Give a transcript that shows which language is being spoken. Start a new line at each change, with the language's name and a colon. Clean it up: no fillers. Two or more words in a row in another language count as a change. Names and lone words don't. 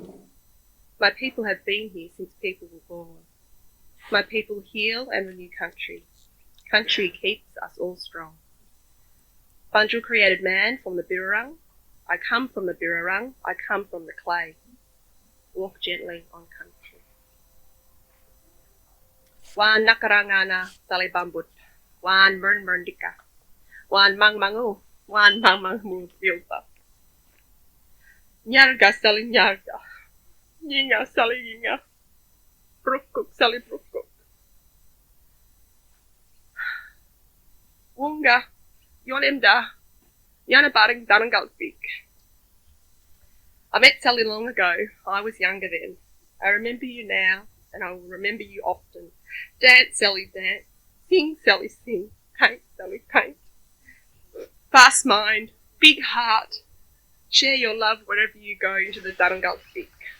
English: My people have been here since people were born. My people heal and renew country. Country keeps us all strong. Bunjil created man from the Birrarung. I come from the Birrarung. I come from the clay. Walk gently on country.
Woiwurrung: Wan nakarangana Sally bambut. Wan mernmerdika. Wan mangmangu. Wan mangmangu filpa. Nyarga Sally nyarga. Yinga Sally yinga. Brukuk Sally brukuk. Wunga. Yonemda. Yana baring darangalpik.
English: I met Sally long ago. I was younger then. I remember you now, and I will remember you often. Dance, Sally, dance. Sing, Sally, sing. Paint, Sally, paint. Fast mind, big heart. Share your love wherever you go into the darangalpik.